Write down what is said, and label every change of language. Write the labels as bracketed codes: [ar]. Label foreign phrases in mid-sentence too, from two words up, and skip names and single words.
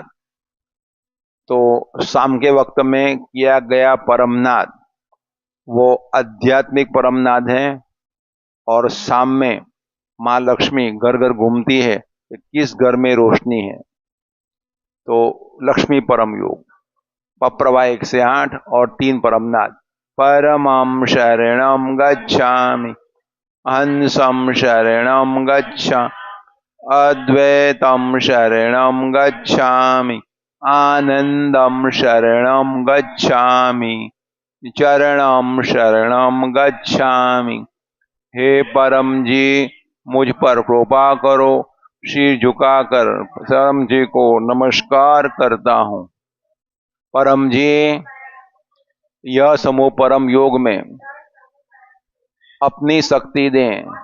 [hi] तो शाम के वक्त में किया गया परमनाद वो आध्यात्मिक परमनाद है, और शाम में माँ लक्ष्मी घर घर घूमती है कि किस घर में रोशनी है। तो लक्ष्मी परम योग पप्रवा 1 से 8 और 3 परमनाद। [sa] परमं शरणं गच्छामि, हंसं शरणं गच्छामि, अद्वैतं शरणं गच्छामि, आनंदं शरणं गच्छामि, चरणं शरणं गच्छामि। [hi] हे परम जी, मुझ पर कृपा करो। सिर झुकाकर परम जी को नमस्कार करता हूँ। परम जी, यह समूह परम योग में अपनी शक्ति दें।